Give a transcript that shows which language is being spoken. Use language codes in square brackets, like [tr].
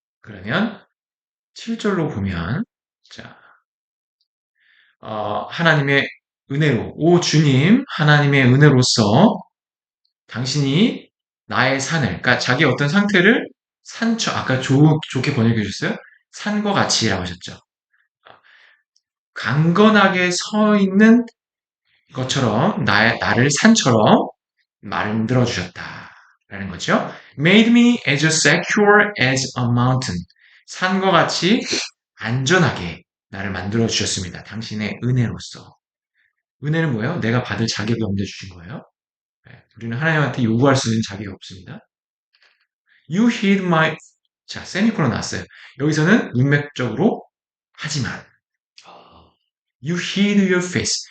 [ko] 그러면 7절로 보면, 자, 하나님의 은혜로, 오 주님, 하나님의 은혜로서 당신이 나의 산을, 그러니까 자기 어떤 상태를 아까 좋게 번역해 주셨어요? 산과 같이라고 하셨죠. 강건하게 서 있는 것처럼 나를 산처럼 만들어 주셨다라는 거죠. [en] Made me as secure as a mountain. [ko] 산과 같이 안전하게 나를 만들어 주셨습니다. 당신의 은혜로서. 은혜는 뭐예요? 내가 받을 자격이 없는데 주신 거예요. 네, 우리는 하나님한테 요구할 수 있는 자격이 없습니다. [en] You hid my [ko] 자, 세미콜론 나왔어요. 여기서는 문맥적으로 하지만 [en] You hid your face.